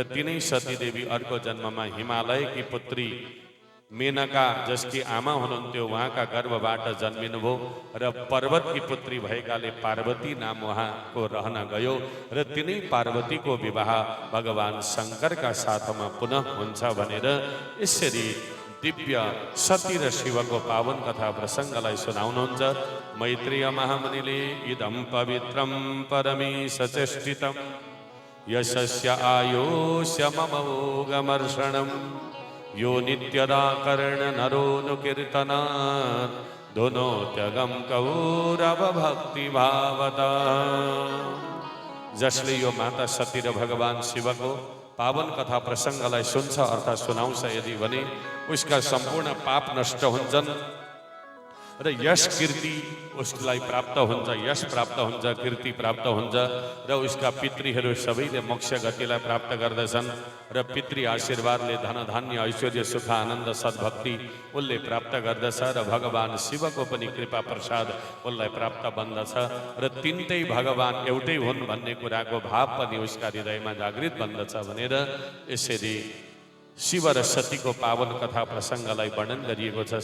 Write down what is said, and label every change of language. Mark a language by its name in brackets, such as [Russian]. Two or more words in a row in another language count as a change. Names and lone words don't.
[Nepali] र तिनै सती देवी अर्को जन्ममा हिमालयकी पुत्री मेनका जसकी आमा हुनुहुन्थ्यो उहाँका गर्भबाट जन्मिनुभयो र पर्वतकी पुत्री भएकाले पार्वती नाम उहाँको रहन गयो र तिनै पार्वतीको विवाह भगवान शङ्करका साथमा पुनः हुन्छ भनेर यसरी दिव्य सती र शिवको पावन कथा प्रसङ्गलाई सुनाउनुहुन्छ मैत्रेय महामुनिले। [Sanskrit] इदं पवित्रं परमेश चेष्टितं यशस्य आयुष्य ममोगमर्षणम् यो नित्यदा कर्ण नरोनुकीर्तनात् धुनोत्यगम कौरव भक्ति भावता। [Nepali] जसले यो माता सती र भगवान शिवको पावन कथा प्रसङ्गलाई सुन्छ अर्थात् सुनाउँछ यदि भने उसका सम्पूर्ण पाप नष्ट हुन्छन् र यश कीर्ति उसलाई प्राप्त हुन्छ, यश प्राप्त हुन्छ, कीर्ति प्राप्त हुन्छ र उसका पितृहरू सबैले मोक्ष गतिलाई प्राप्त गर्दछन् र पितृ आशीर्वादले धन धान्य ऐश्वर्य सुख आनन्द सद्भक्ति उसले प्राप्त गर्दछ र भगवान शिवको पनि कृपा प्रसाद उसलाई प्राप्त बन्दछ र तिनटै भगवान एउटै हुन् भन्ने कुराको भाव पनि उसका हृदयमा जागृत बन्दछ भनेर यसरी शिव र सतीको पावन कथा प्रसङ्गलाई वर्णन गरिएको छ।